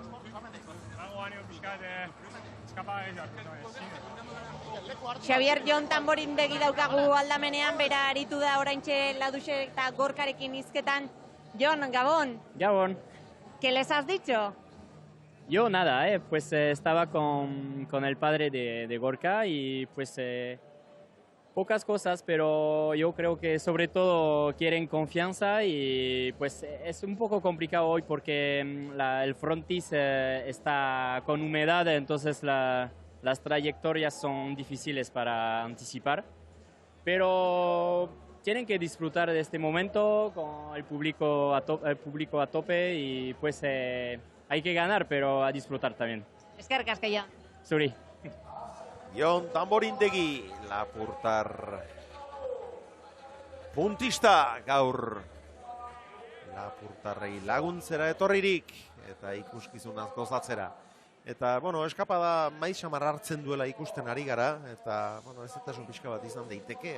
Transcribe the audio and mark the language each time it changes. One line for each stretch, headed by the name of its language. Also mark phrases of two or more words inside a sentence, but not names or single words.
Basque: Xavier Jon Tamborindegi daukagu aldamenean, bera aritu da oraintxe Ladutxe eta Gorkarekin hizketan. Jon, Gabon. Gabon.
Spanish: ¿Qué les has dicho? Yo nada, pues estaba con el padre de Gorka y pues pocas cosas, pero yo creo que sobre todo quieren confianza y pues es un poco complicado hoy porque el frontis está con humedad, entonces las trayectorias son difíciles para anticipar, pero tienen que disfrutar de este momento con el público a tope y pues hay que ganar, pero a disfrutar también.
Basque: Eskerrik asko, Jon. Zuri. Jon Tamborindegi, Lapurtar puntista gaur. Lapurtarrei laguntzera etorririk, eta ikuskizunaz gozatzera. Eta, bueno, eskapada maisamar hartzen duela ikusten ari gara, eta, bueno, ez eta pixka bat izan daiteke.